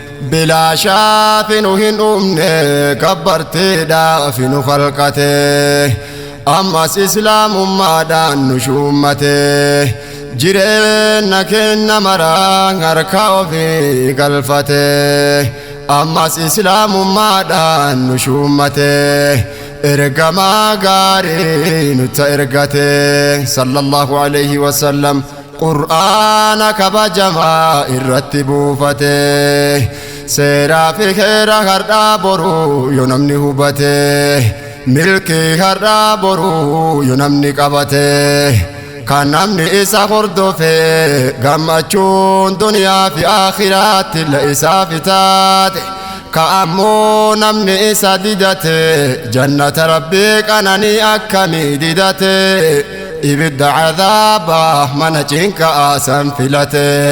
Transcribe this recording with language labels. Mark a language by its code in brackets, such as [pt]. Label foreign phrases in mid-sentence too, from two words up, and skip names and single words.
[om] Bilaashaaf nu hin dhumne, gabbartiidhaaf nu khalqate, ammas islaamummaadhaan nu shuummate, jireenya kenna mara harka ofii galfate, ammas islaamummaadhaan nu shuummate, ergamaa gaarii nutti ergate, [ar] صلى الله عليه وسلم, [om] Qur'aana kabajamaa irratti buufate, seeraa fi heera har'aa boruu yoo namni hubate, milkii har'aa boruu yoo namni qabate, kan namni isa hordofe gammachuun duniyaa fi aakhiraatti illa isaaf taate, ka ammoo namni isa didate jannata Rabbii qananii akkamii didate, ibidda cadaabaa mana cinqa'aa san filate.